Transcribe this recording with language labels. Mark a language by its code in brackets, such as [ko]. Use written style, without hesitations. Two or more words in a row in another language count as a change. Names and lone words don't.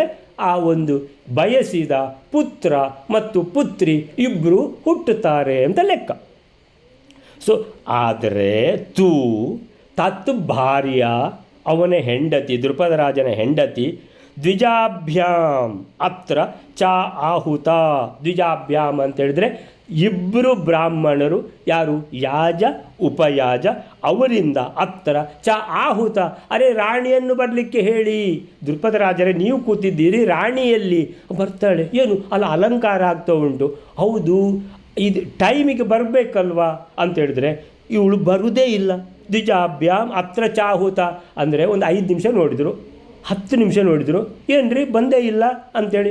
[kn] ಆ ಒಂದು ಬಯಸಿದ ಪುತ್ರ ಮತ್ತು ಪುತ್ರಿ ಇಬ್ಬರು ಹುಟ್ಟುತ್ತಾರೆ ಅಂತ ಲೆಕ್ಕ. ಸೊ ಆದರೆ [sa] ತತ್ ಭಾರ್ಯ, [kn] ಅವನ ಹೆಂಡತಿ, ದ್ರುಪದ ರಾಜನ ಹೆಂಡತಿ, [sa] ದ್ವಿಜಾಭ್ಯಾಮ್ ಅತ್ರ ಚ ಆಹುತ. [kn] ದ್ವಿಜಾಭ್ಯಾಮ್ ಅಂತೇಳಿದರೆ ಇಬ್ಬರು ಬ್ರಾಹ್ಮಣರು, ಯಾರು? ಯಾಜ ಉಪಯಾಜ, ಅವರಿಂದ [sa] ಅತ್ರ ಚ ಆಹುತ. [kn] ಅರೆ ರಾಣಿಯನ್ನು ಬರಲಿಕ್ಕೆ ಹೇಳಿ. ದ್ರುಪದ ರಾಜರೇ ನೀವು ಕೂತಿದ್ದೀರಿ, ರಾಣಿಯಲ್ಲಿ ಬರ್ತಾಳೆ. ಏನು ಅಲ್ಲ ಅಲಂಕಾರ ಆಗ್ತಾ ಉಂಟು. ಹೌದು, ಇದು ಟೈಮಿಗೆ ಬರಬೇಕಲ್ವಾ ಅಂತೇಳಿದ್ರೆ ಇವಳು ಬರುವುದೇ ಇಲ್ಲ. [sa] ದ್ವಿಜಾಭ್ಯಾಮ್ ಅತ್ರ ಚಾಹುತ [kn] ಅಂದರೆ ಒಂದು 5 ನಿಮಿಷ ನೋಡಿದರು, 10 ನಿಮಿಷ ನೋಡಿದರು, ಏನ್ರಿ ಬಂದೇ ಇಲ್ಲ ಅಂಥೇಳಿ.